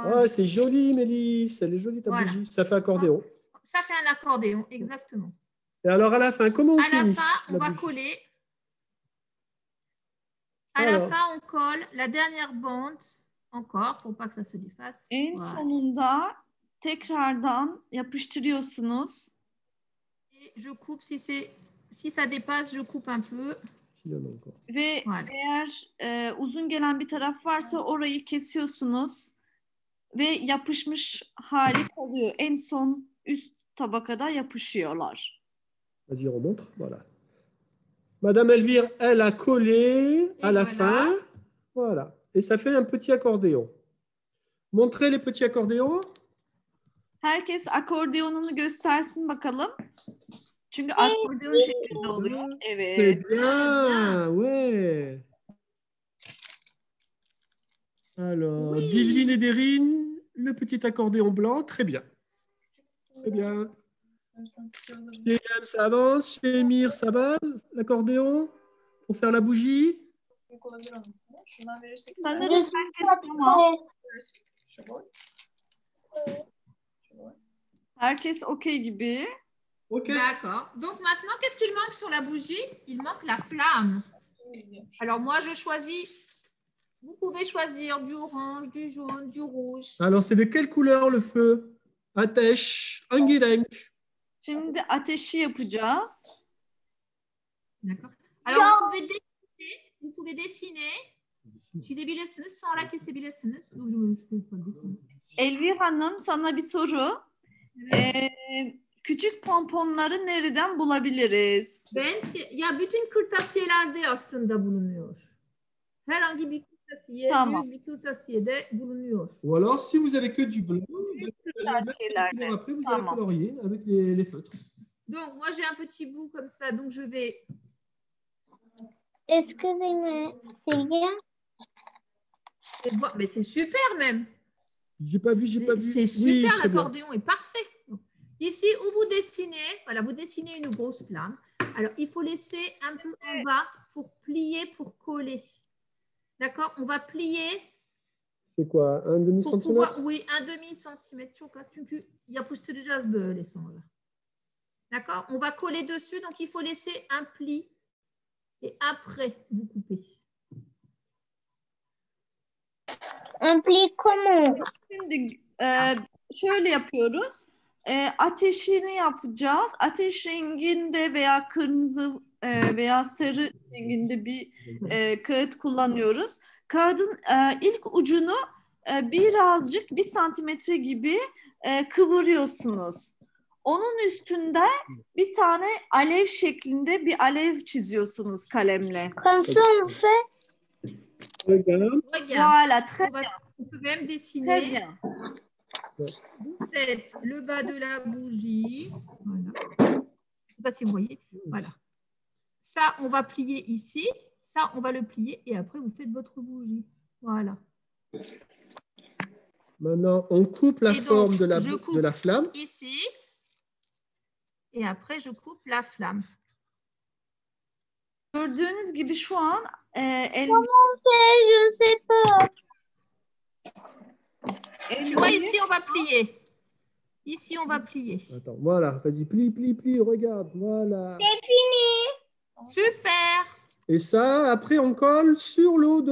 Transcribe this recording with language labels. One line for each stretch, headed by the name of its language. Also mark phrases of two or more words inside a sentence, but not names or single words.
French: Ah, c'est joli, Mélisse. Elle est jolie, ta Voilà. bougie. Ça fait accordéon. Ça fait un accordéon, exactement. Et alors, à la fin, comment on À la finit fin, on la va bougie? coller. À Alors. la fin, on colle la dernière bande encore pour pas que ça se défasse. En Voilà.
Turkish: sonunda tekrardan yapıştırıyorsunuz.
French: Et je coupe si ça dépasse, je coupe un peu. S'il y en a encore.
Turkish: Ve
French: Voilà.
Turkish: eğer uzun gelen bir taraf varsa orayı kesiyorsunuz ve yapışmış hali kalıyor. En son üst tabakada yapışıyorlar.
French: Vas-y, remontre. Voilà. Madame Elvire, elle a collé à la voilà. fin. Voilà. Et ça fait un petit accordéon. Montrez les petits accordéons.
Turkish: Herkes akordeonunu göstersin bakalım. Çünkü akordeon şeklinde oluyor.
French: C'est
Turkish: Evet.
French: bien. Ouais. Alors, Oui. Divine et Derine, le petit accordéon blanc. Très bien. Très bien. Chez Yann, ça avance. Chez Emir, ça va, l'accordéon, pour faire la bougie.
Turkish: Sanırım herkes tamam. Herkes okey gibi.
French: Ok. D'accord. Donc maintenant, qu'est-ce qu'il manque sur la bougie? Il manque la flamme. Alors moi, je choisis. Vous pouvez choisir du orange, du jaune, du rouge. Alors, c'est de quelle couleur le feu?
Turkish: Ateş, hangi renk? Şimdi ateşi yapacağız.
French: D'accord. Alors, vous pouvez dessiner.
Turkish: Çizebilirsiniz, sonra kesebilirsiniz. Yok, Elvir Hanım, sana bir soru. Küçük pomponları nereden bulabiliriz? Ya bütün kırtasiyelerde aslında bulunuyor. Herhangi bir kırtasiye, Tamam. büyük bir kırtasiyede bulunuyor.
French: Ou alors, si vous avez que du blanc, vous allez mettre les couleurs après, vous allez
Turkish: Tamam.
French: colorier avec les feutres. Donc, moi, j'ai un petit bout comme ça, donc je vais... Excusez-moi, c'est bien. Mais c'est super même. J'ai pas vu, j'ai pas vu. C'est Oui, super, très bien. l'accordéon est parfait. Donc, ici, où vous dessinez, voilà, vous dessinez une grosse flamme. Alors, il faut laisser un peu en bas pour plier, pour coller. D'accord? On va plier. C'est quoi, un demi Pour centimètre? pouvoir, oui, un demi-centimètre.
Turkish: Çok az. Çünkü yapıştıracağız böyle sonra.
French: D'accord? On va coller dessus, donc il faut laisser un pli. Et après, vous coupez. Un pli comment?
Turkish: Şimdi şöyle yapıyoruz. Ateşini yapacağız. Ateş renginde veya kırmızı veya sarı renginde bir kağıt kullanıyoruz. Kağıdın ilk ucunu birazcık 1 santimetre gibi kıvırıyorsunuz. Onun üstünde bir tane alev şeklinde bir alev çiziyorsunuz kalemle.
French: Comme ça, on fait. Regarde. Voilà, très bien. On peut même Très dessiner. bien. Vous faites le bas de la bougie. Voilà. Je ne sais pas si vous voyez. Voilà. Ça, on va plier ici. Ça, on va le plier. Et après, vous faites votre bougie. Voilà. Maintenant, on coupe la Et donc, forme de je coupe la flamme. ici. Et après, je coupe la flamme.
Turkish: Gördüğünüz gibi şu an
French: Je sais pas. Tu vois, ici, on va plier. Ici, on va plier. Attends, voilà, vas-y, plie, plie, plie, regarde, voilà. C'est fini. Super. Et ça, après, on colle sur le haut de